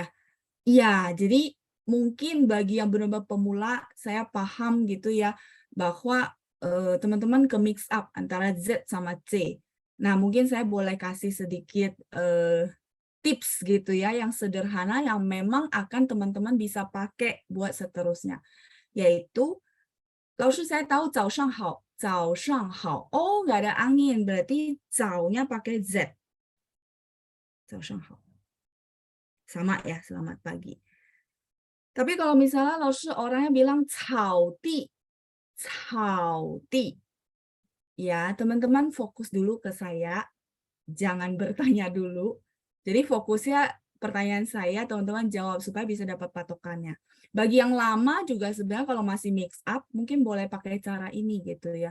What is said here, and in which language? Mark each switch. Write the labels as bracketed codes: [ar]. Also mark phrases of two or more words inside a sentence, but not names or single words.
[id] Iya, jadi mungkin bagi yang benar-benar pemula, saya paham gitu ya, bahwa teman-teman ke [en] mix up [id] antara Z sama C. Nah, mungkin saya boleh kasih sedikit tips gitu ya, yang sederhana yang memang akan teman-teman bisa pakai buat seterusnya. Yaitu, lalu saya tahu [zh] 早上好, 早上好. [id] Oh, nggak ada angin, berarti 早nya pakai Z. [zh] 早上好. [id] Sama ya, selamat pagi. Tapi kalau misalnya orangnya bilang [zh] 草地, 草地, [id] ya teman-teman fokus dulu ke saya, jangan bertanya dulu. Jadi fokusnya pertanyaan saya, teman-teman jawab supaya bisa dapat patokannya. Bagi yang lama juga sebenarnya kalau masih [en] mix up, [id] mungkin boleh pakai cara ini gitu ya.